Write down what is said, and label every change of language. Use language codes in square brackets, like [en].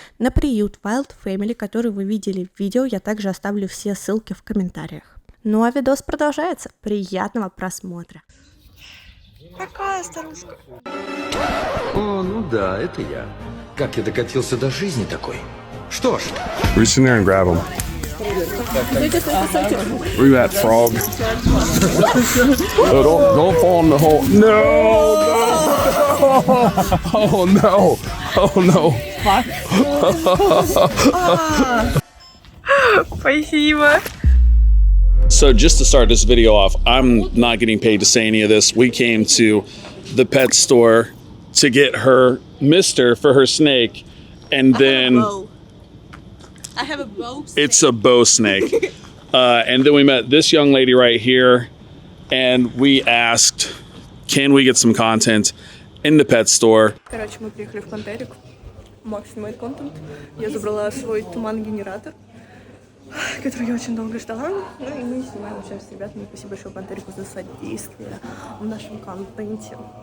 [ru] На приют Wild Family, который вы видели в видео, я также оставлю все ссылки в комментариях. Ну а видос продолжается. Приятного просмотра. Какая старушка? О, ну да, это я. Как я докатился до жизни такой? Что ж. [en] Reach in there and grab him. Where you at, frog? Oh, don't fall in the hole. No! Oh no! Oh no! [ru] Спасибо. [en] So just to start this video off, I'm not getting paid to say any of this. We came to the pet store to get her mister for her snake, and then I have a bow snake. it's a bow snake. And then we met this young lady right here, and we asked, can we get some content in the pet store? [ru] Короче, мы приехали в Panteric. Макс снимает контент. Я забрала свой туман-генератор, который я очень долго ждала. Ну и мы снимаем сейчас с ребятами. Спасибо большое Panteric за содействие в нашем контенте.